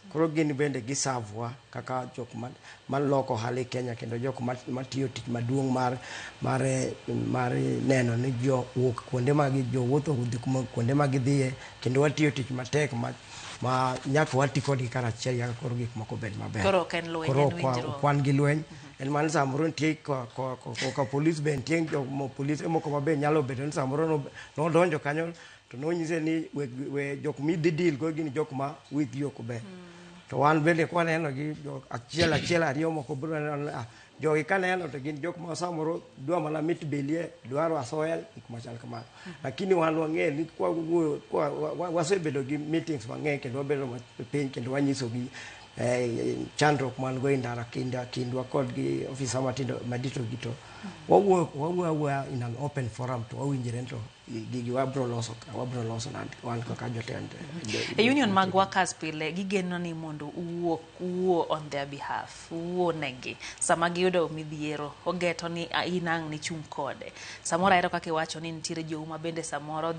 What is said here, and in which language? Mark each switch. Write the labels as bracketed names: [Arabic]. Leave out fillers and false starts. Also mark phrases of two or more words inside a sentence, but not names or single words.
[Luo (Kenya and Tanzania)] Koro gin bende gisavwa kaka jok maloko ohala e Kenya kendo jok matiyo tich maduong' mar neno ni jo wuok kuonde ma jo wuotho kuonde ma gidhiye kendo watiyo tich matek ma nyaka wati kodgi karachiel nyaka koro gik moko bed maber. Koro ok en lweny, en winjruok. Kwan gi lweny en man samoro nitie ka polis be nitie polise moko mabe nyalo bedo ni samoro nodonjo kanyo to nonyise ni jok midhi deal go gin jok ma [English] with you [Luo (Kenya and Tanzania)] ok ber. To wan bende kwaneno gi achiel ariyo moko biro neno jogi kaneno to gin jok ma samoro dwa mana mit belie dwaro asoya gik machal kamano. Lakini wan wang'e ni wasebedo gi meetings mang'eny kendo wabedo piny kendo wanyisogi chandruok man go e ndara kindwa kod gi ofisa matindo madito gito wawuoyo [English] in an open forum [Luo (Kenya and Tanzania)] to wawinjre to gigi wabro loso wan kaka jotend union mag workers pile gigeno ni mondo uwuo [English] on their behalf, [Luo (Kenya and Tanzania)] uwuo negi sama giyudo midhiero, ogeto ni inang' ni chung' kode. Samoro ero kaka iwacho ni nitiere jouma bende samoro